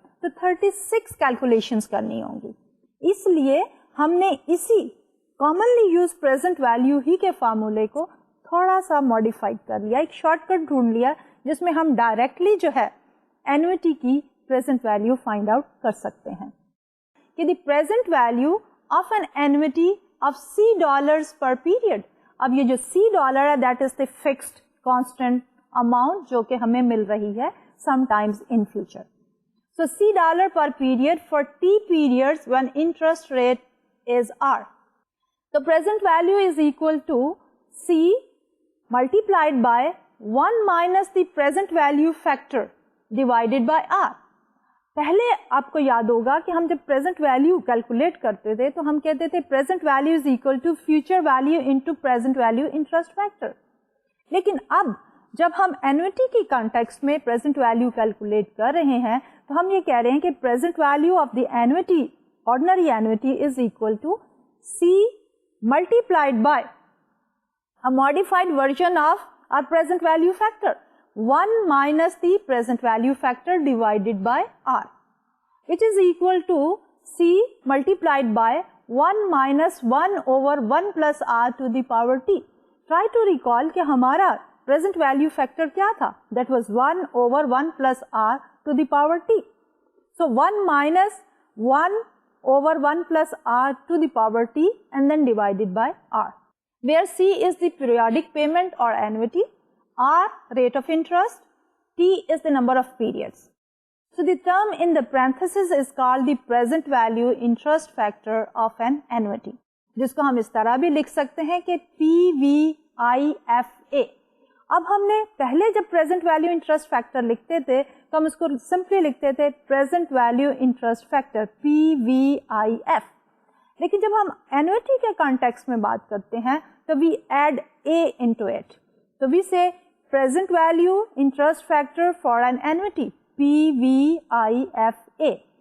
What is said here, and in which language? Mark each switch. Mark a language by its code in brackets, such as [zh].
[hi] تو 36 calculations करनी होंगी. इसलिए हमने इसी कॉमनली यूज प्रेजेंट वैल्यू ही के फार्मूले को थोड़ा सा मॉडिफाइड कर लिया, एक शॉर्टकट ढूंढ लिया जिसमें हम डायरेक्टली जो है एन्युटी की प्रेजेंट वैल्यू फाइंड आउट कर सकते हैं कि the present value of N annuity of $C पर पीरियड. अब ये जो $C है that is the fixed constant amount जो कि हमें मिल रही है sometimes in future. [en] So $C per period for T periods when interest rate is R. The present value is equal to C multiplied by 1 minus the present value factor divided by R. [hi] पहले आपको याद होगा कि हम जब [en] present value calculate करते थे तो हम कहते थे present value is equal to future value into present value interest factor. [hi] लेकिन अब जब हम एन्युटी की कॉन्टेक्स्ट में प्रेजेंट वैल्यू कैलकुलेट कर रहे हैं तो हम ये कह रहे हैं कि present value of the annuity, ordinary annuity is equal to C multiplied by a modified version of our present value factor 1 minus the present value factor divided by R, [en] which is equal to C multiplied by 1 minus 1 over 1 plus R to the power T. Try to recall [hi] कि हमारा present value factor क्या था? [en] That was 1 over 1 plus R to the power T. So 1 minus 1 over 1 plus R to the power T and then divided by R, where C is the periodic payment or annuity, R rate of interest, T is the number of periods. So the term in the parenthesis is called the present value interest factor of an annuity, [hi] जिसको हम इस तरह भी लिख सकते हैं कि PVIFA. अब हमने पहले जब प्रेजेंट वैल्यू इंटरेस्ट फैक्टर लिखते थे तो हम इसको सिंपली लिखते थे present value interest factor PVIF. लेकिन जब हम एन्युटी के कॉन्टेक्स्ट में बात करते हैं तो [en] We add A into it. [hi] तो वी से present value interest factor for an annuity PVIFA.